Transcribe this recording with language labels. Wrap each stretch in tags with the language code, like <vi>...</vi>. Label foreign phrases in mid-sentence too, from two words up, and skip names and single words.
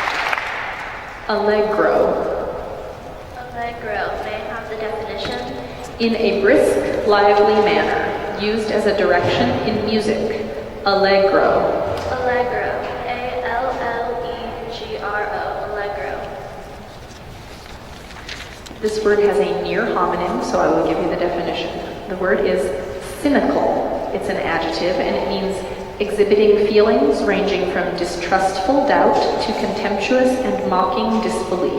<en>Allegro. Allegro. May I have the definition? In a brisk, lively manner, used as a direction in music. Allegro. Allegro. A-L-L-E-G-R-O. Allegro. This word has a near homonym, so I will give you the definition. The word is cynical. It's an adjective, and it means exhibiting feelings ranging from distrustful doubt to contemptuous and mocking disbelief.</en>